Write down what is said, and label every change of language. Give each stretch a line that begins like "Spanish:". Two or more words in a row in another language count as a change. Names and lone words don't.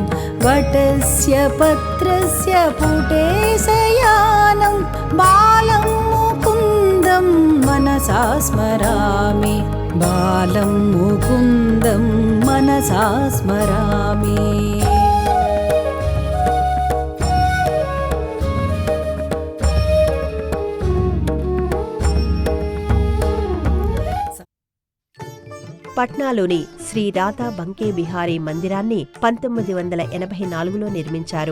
Sanskrit: वटस्य पत्रस्य पुटे शयानं बालं मुकुन्दं मनसा स्मरामि, बालं मुकुन्दं मनसा स्मरामि.
Telugu: పట్నాలోని శ్రీ రాధా బంకే బిహారీ మందిరాన్ని 1984లో నిర్మించారు.